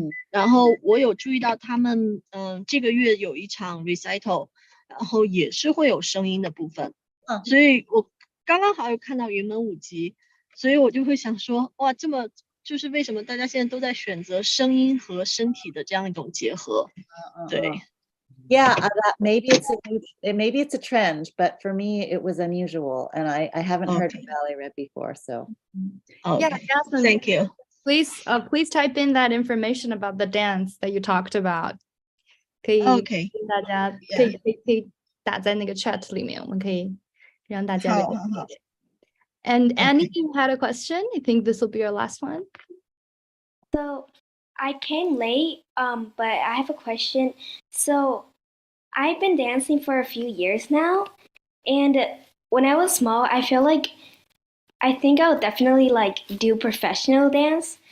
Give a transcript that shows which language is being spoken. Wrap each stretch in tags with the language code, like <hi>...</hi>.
<zh>然后我有注意到他们这个月有一场 recital， 然后也是会有声音的部分。所以我刚刚好有看到云门舞集，所以我就会想说，哇，这么就是为什么大家现在都在选择声音和身体的这样一种结合？对。</zh> <en>Yeah, maybe it's a trend, but for me it was unusual, and I haven't heard of Ballet Red before. So yeah, Jasmine, thank you. Please type in that information about the dance that you talked about.</en> <zh>可以</zh> <en>OK，</en> <zh>大家可以打在那个 chat 里面，我们可以让大家了解。</zh> <en>And Annie, you had a question? I think this will be your last one. So I came late, but I have a question. So I've been dancing for a few years now, and when I was small, I think I would definitely like do professional dance.</en>